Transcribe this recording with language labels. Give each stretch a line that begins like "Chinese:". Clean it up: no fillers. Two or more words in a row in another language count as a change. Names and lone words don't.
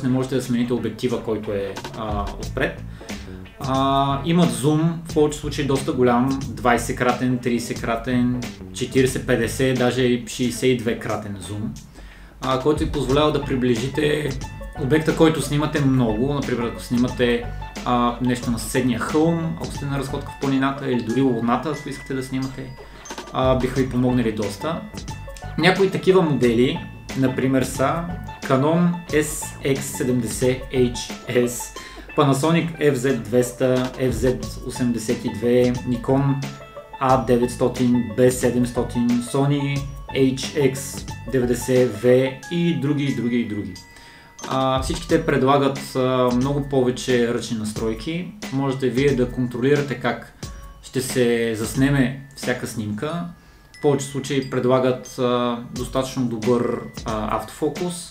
Bulgarian: не можете да смените обектива, който е отпред. Имат зум, в повече случаи доста голям, 20-кратен, 30-кратен, 40-50, даже 62-кратен зум, който ви позволява да приближите обекта, който снимате много. Например, ако снимате нещо на съседния хълм, ако сте на разходка в планината или дори луната, ако искате да снимате, биха ви помогнали доста. Някои такива модели, например, са Canon SX70HS, Panasonic FZ200, FZ82, Nikon A900, B700, Sony HX90V и други. Всички те предлагат много повече ръчни настройки. Можете вие да контролирате как ще се заснеме всяка снимка. В повече случаи предлагат достатъчно добър автофокус.